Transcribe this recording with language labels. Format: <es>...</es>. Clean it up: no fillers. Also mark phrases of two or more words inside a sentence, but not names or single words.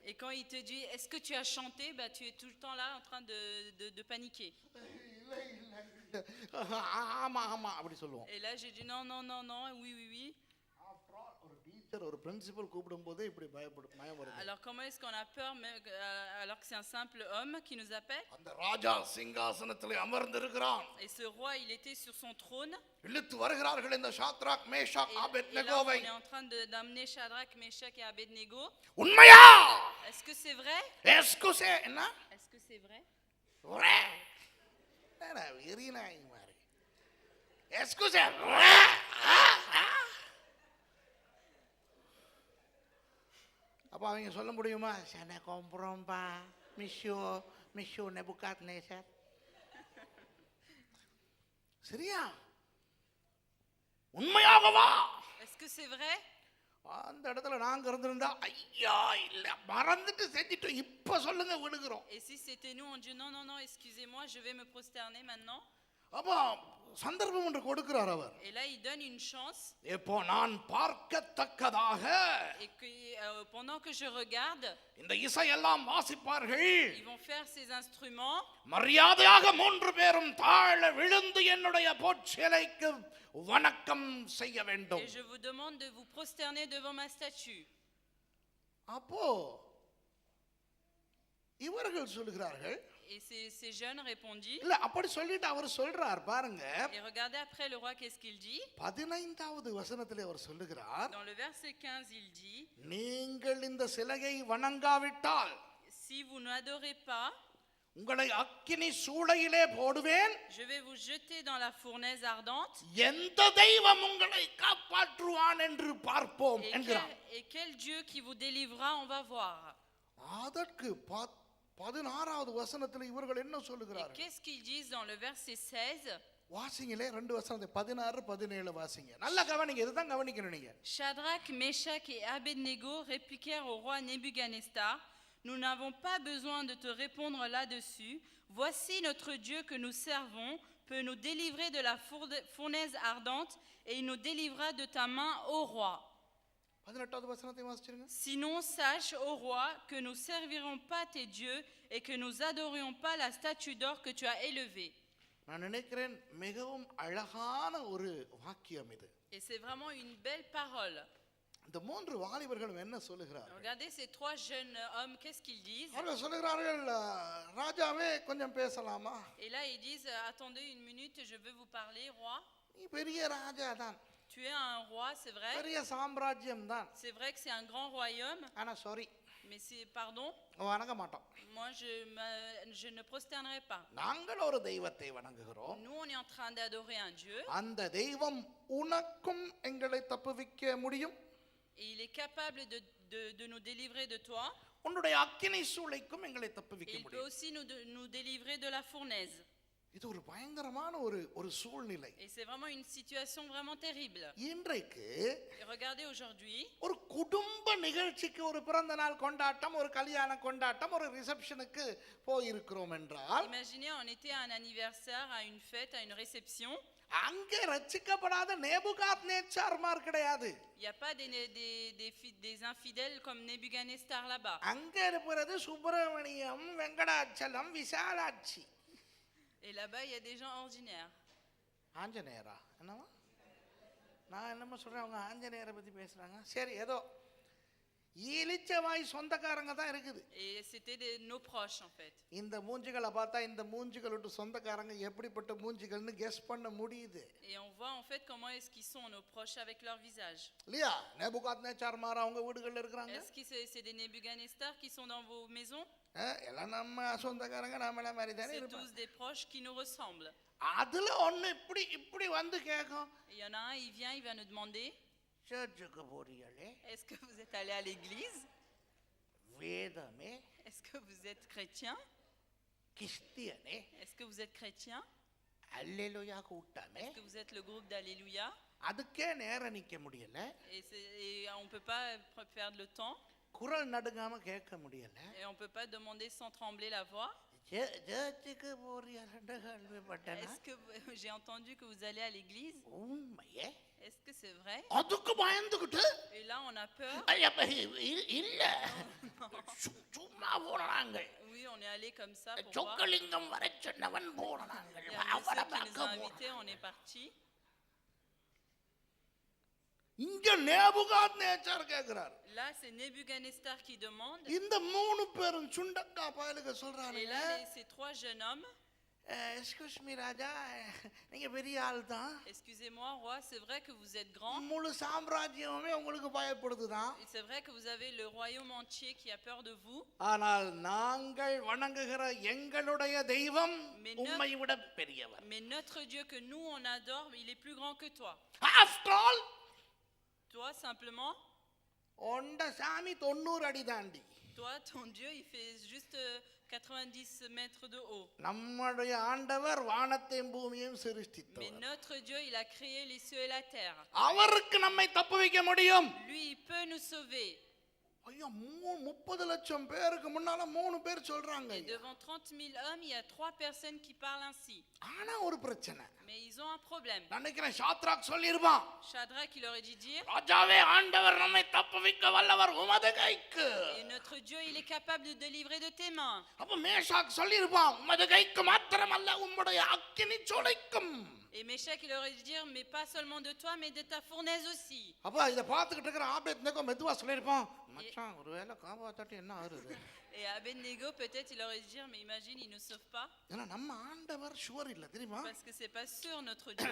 <fr>Et quand il te dit est-ce que tu as chanté, tu es tout le temps là en train de paniquer.</fr> <ta>ஆமா ஆமா அப்படி சொல்லுவோம்.</ta> <fr>Et là j'ai dit non non non non, oui oui oui.</fr> <ta>ஒரு பிரின்சிபல் கூப்பிடும்போது இப்படி பயம் வருது.</ta> <fr>Alors comment est-ce qu'on a peur alors que c'est un simple homme qui nous appelle?</fr> <ta>அந்த ராஜா சிங்காசனத்திலே அமர்ந்திருக்கிறான்.</ta> <fr>Et ce roi il était sur son trône.</fr> <ta>இழுத்து வருகிறார்கள் இந்த ஷாத்ராக் மேஷாக் ஆபேத்நேகோவை.</ta> <fr>On est en train d'amener Shadrach, Meshach et Abednego.</fr> <ta>உண்மையா?</ta> <fr>Est-ce que c'est vrai? Est-ce que c'est என்ன? Est-ce que c'est vrai? vrai.</fr> <ta>என்ன வெறினாய் மாதிரி.</ta> <fr>Est-ce que c'est vrai?</fr> <ta>அப்போ அவங்க சொல்ல முடியுமா, சனை கொம்புறோம்பா, மிஷ்யூ நெபுகாத்நேசர். சரியா? உண்மையாகவா?</ta> <fr>Est-ce que c'est vrai?</fr> <ta>அந்த இடத்துல நாங்க இருந்திருந்தா, ஐயா இல்ல மறந்துட்டு செஞ்சிட்டோம், இப்ப சொல்லுங்க விடுகிறோம்.</ta> <fr>Et si c'était nous, on dit non, non, non, excusez-moi, je vais me prosterner maintenant.</fr> <ta>அப்போ சந்தர்ப்பம் ஒன்று கொடுக்கிறார் அவர்.</ta> <fr>Et là, il donne une chance.</fr> <ta>இப்போ நான் பார்க்கத்தக்கதாக,</ta> <fr>Et que pendant que je regarde,</fr> <ta>இந்த இசையெல்லாம் வாசிப்பார்கள்.</ta> <fr>ils vont faire ces instruments.</fr> <ta>மரியாதையாக 3 பேரும் தாழ விழுந்து என்னுடைய பொற்சிலைக்கு வணக்கம் செய்ய வேண்டும்.</ta> <fr>Et je vous demande de vous prosterner devant ma statue.</fr> <ta>அப்போ இவர்கள் சொல்கிறார்கள்.</ta> <fr>Et ces jeunes répondit.</fr> <ta>இல்ல அப்படி சொல்லிட்டு அவர் சொல்றார் பாருங்க.</ta> <fr>Et regardez après le roi qu'est-ce qu'il dit?</fr> <ta>15வது வசனத்திலே அவர் சொல்லுகிறார்.</ta> <fr>Dans le verset 15 il dit.</fr> <ta>நீங்கள் இந்த சிலையை வணங்காவிட்டால்,</ta> <fr>si vous n'adorez pas,</fr> <ta>உங்களை அக்கினி சூளையிலே போடுவேன்.</ta> <fr>je vais vous jeter dans la fournaise ardente.</fr> <ta>எந்த தெய்வம் உங்களை காப்பாற்றுவான் என்று பார்ப்போம் என்கிறார்.</ta> <fr>Et quel Dieu qui vous délivrera, on va voir.</fr> <ta>அதற்கு 16வது வசனத்தில் இவர்கள் என்ன சொல்லுகிறார்கள்?</ta> <fr>Et qu'est-ce qu'ils disent dans le verset 16?</fr> <ta>வாசிங்களே 2 வசனத்தை 16 17 வாசிங்க. நல்லா கவனிங்க, இதுதான் கவனிக்கணும் நீங்க.</ta> <fr>Shadrach, Meshach et Abednego répliquèrent au roi Nebuchadnezzar, nous n'avons pas besoin de te répondre là-dessus. Voici notre Dieu que nous servons peut nous délivrer de la fournaise ardente et il nous délivrera de ta main, ô roi.</fr> <ta>18வது வசனத்தை வாசிச்சிருங்க.</ta> <fr>Sinon, sache, ô roi, que nous servirons pas tes dieux et que nous adorions pas la statue d'or que tu as élevée.</fr> <ta>நான் நினைக்கிறேன் மிகவும் அழகான ஒரு வாக்கியம் இது.</ta> <fr>Et c'est vraiment une belle parole.</fr> <ta>இந்த 3 வாலிபர்களும் என்ன சொல்லுகிறார்கள்?</ta> <fr>Regardez ces 3 jeunes hommes, qu'est-ce qu'ils disent?</fr> <ta>அவர்கள் சொல்லுகிறார்கள், ராஜாவே கொஞ்சம் பேசலாமா?</ta> <fr>Et là ils disent, attendez une minute, je veux vous parler, roi.</fr> <ta>நீ பெரிய ராஜா தான்.</ta> <fr>Tu es un roi, c'est vrai.</fr> <ta>பெரிய சாம்ராஜ்யம் தான்.</ta> <fr>C'est vrai que c'est un grand royaume.</fr> <ta>ஆனா சாரி.</ta> <fr>Mais c'est pardon.</fr> <ta>வணங்க மாட்டோம்.</ta> <fr>Moi je ne prosternerai pas.</fr> <ta>நாங்கள் ஒரு தெய்வத்தை வணங்குகிறோம்.</ta> <fr>Nous on est en train d'adorer un Dieu.</fr> <ta>அந்த தெய்வம் உனக்கும் எங்களை தப்புவிக்க முடியும்.</ta> <fr>Et il est capable de nous délivrer de toi.</fr> <ta>உன்னுடைய அக்கினி சூளைக்கும் எங்களை தப்புவிக்க</ta> <fr>Il peut</fr> <ta>முடியும்.</ta> <fr>aussi nous délivrer de la fournaise.</fr> <ta>இது ஒரு பயங்கரமான ஒரு சூழ்நிலை.</ta> <fr>Et c'est vraiment une situation vraiment terrible.</fr> <ta>இன்றைக்கு</ta> <fr>Et regardez aujourd'hui,</fr> <ta>ஒரு குடும்ப நிகழ்ச்சிக்கு, ஒரு பிறந்த நாள் கொண்டாட்டம், ஒரு கல்யாண கொண்டாட்டம், ஒரு ரிசப்ஷனுக்கு போய் இருக்கிறோம் என்றால்,</ta> <fr>imaginez on était à un anniversaire, à une fête, à une réception.</fr> <ta>அங்கே ரட்சிக்கப்படாத நேபுகாத்நேச்சார்மார் கிடையாது.</ta> <fr>Il n'y a pas des infidèles comme Nebuchadnezzar là-bas.</fr> <ta>அங்கே இருப்பது சுப்பிரமணியம், வெங்கடாச்சலம், விசாலாட்சி.</ta> <fr>Et là-bas, il y a des gens ordinaires.</fr> <ta>ஆஞ்சநேயரா என்னவா? நான் என்னமோ சொல்றேன், அவங்க ஆஞ்சநேயரை பத்தி பேசுறாங்க. சரி, ஏதோ ஈலிச்சவாய் சொந்தக்காரங்க தான் இருக்குது.</ta> <fr>Et c'était nos proches en fait.</fr> <ta>இந்த மூஞ்சிகளை பார்த்தா இந்த மூஞ்சிகளோட சொந்தக்காரங்க எப்படிப்பட்ட மூஞ்சிகள்னு கெஸ் பண்ண முடியுது.</ta> <fr>Et on voit en fait comment est-ce qu'ils sont nos proches avec leur visage.</fr> <ta>இல்லையா? நேபுகாத்நேச்சார் அவங்க வீடுகள்ல இருக்காங்க.</ta> <fr>Est-ce que c'est des Nebuchadnezzar qui sont dans vos maisons?</fr> <ta>எல்லாம் நம்ம சொந்தக்காரங்க, நாம மாதிரி தானே</ta> <fr>C'est</fr> <ta>இருப்பாங்க.</ta> <fr>tous des proches qui nous ressemblent.</fr> <ta>அதுல ஒண்ணு இப்படி வந்து கேட்கும்.</ta> <fr>Il y en a un, il vient, il va nous demander,</fr> <ta>சர்ச்சுக்கு போறீங்களே?</ta> <fr>est-ce que vous êtes allé à l'église?</fr> <ta>வேதமே?</ta> <fr>Est-ce que vous êtes chrétien?</fr> <ta>கிறிஸ்டியனே?</ta> <fr>Est-ce que vous êtes chrétien?</fr> <ta>அல்லேலூயா கூட்டமே?</ta> <fr>Est-ce que vous êtes le groupe d'Alléluia?</fr> <ta>அதுக்கே நேரம் நிக்க முடியல.</ta> <fr>Et on ne peut pas perdre le temps.</fr> <ta>குரல் நடுங்காம கேட்க முடியல.</ta> <fr>Et on ne peut pas demander sans trembler la voix.</fr> <ta>சர்ச்சுக்கு போறீங்கன்னு கேள்விப்பட்டேன்.</ta> <fr>Est-ce que j'ai entendu que vous allez à l'église?</fr> <ta>உண்மையே?</ta> <fr>Est-ce que c'est vrai?</fr> <ta>அதுக்கு பயந்துக்கிட்டு,</ta> <fr>Et là on a peur.</fr> <ta>இல்ல சும்மா போறாங்க.</ta> <fr>Oui, on est allé comme ça pour voir.</fr> <ta>சொக்கலிங்கம் வர சொன்னவன் போறாங்க.</ta> <fr>Il y a un monsieur qui nous a invités, on est parti.</fr> <ta>இங்க நேபுகாத்நேச்சார் கேக்குறார்.</ta> <fr>Là c'est Nebuchadnezzar qui demande.</fr> <ta>இந்த 3 பேரும் சுண்டக்கா பயலுக சொல்றாங்க.</ta> <fr>Et là ces 3 jeunes hommes,</fr> <en>excuse me</en> <ta>ராஜா, நீங்க பெரிய ஆள் தான்.</ta> <fr>excusez-moi roi, c'est vrai que vous êtes grand.</fr> <ta>முழு சாம்ராஜ்யமே உங்களுக்கு பயப்படுதுதான்.</ta> <fr>C'est vrai que vous avez le royaume entier qui a peur de vous.</fr> <ta>ஆனால் நாங்கள் வணங்குகிற எங்களுடைய தெய்வம் உம்மை விட பெரியவர்.</ta> <fr>Mais notre Dieu que nous on adore, il est plus grand que toi.</fr> <en>After all,</en> <fr>Toi simplement,</fr> <ta>ஒண்ட சாமி 90 அடி தாண்டி.</ta> <fr>Toi, ton Dieu, il fait juste 90 mètres de haut.</fr> <ta>நம்முடைய ஆண்டவர் வானத்தையும் பூமியையும் சிருஷ்டித்தார்.</ta> <fr>Mais notre Dieu, il a créé les cieux et la terre.</fr> <ta>அவருக்கு நம்மை தப்புவிக்க முடியும்.</ta> <fr>Lui, il peut nous sauver.</fr> <ta>ஐயா 30 லட்சம் பேருக்கு முன்னால 3 பேர் சொல்றாங்க.</ta> <fr>Et devant 30 000 hommes, il y a 3 personnes qui parlent ainsi.</fr> <ta>ஆனா ஒரு பிரச்சனை.</ta> <fr>Mais ils ont un problème.</fr> <ta>நினைக்கிறேன் ஷாத்ராக் சொல்லிருப்பான்.</ta> <fr>Shadrach, il aurait dû dire,</fr> <ta>ராஜாவே ஆண்டவர் நம்மை தப்புவிக்க வல்லவர் உமது கைக்கு.</ta> <fr>et notre Dieu, il est capable de délivrer de tes mains.</fr> <ta>அப்ப மேஷாக் சொல்லிருப்பான் உமது கைக்கு மாத்திரமல்ல உம்முடைய அக்கினி சூளைக்கும்.</ta> <fr>Et Méchec, il aurait dû dire, mais pas seulement de toi, mais de ta fournaise aussi.</fr> <ta>அப்ப இத பாத்துக்கிட்டு இருக்கிற ஆபேத்நேகோ மெதுவா சொல்லிருப்பான் மச்சான் ஒருவேளை காப்பாத்தாட்டி என்ன ஆகுது.</ta> <fr>Et Abednego, peut-être, il aurait dû dire, mais imagine, il ne sauve pas.</fr> <ta>ஏன்னா நம்ம ஆண்டவர் ஷுவர் இல்ல தெரியுமா?</ta> <fr>Parce que c'est pas sûr, notre Dieu.</fr>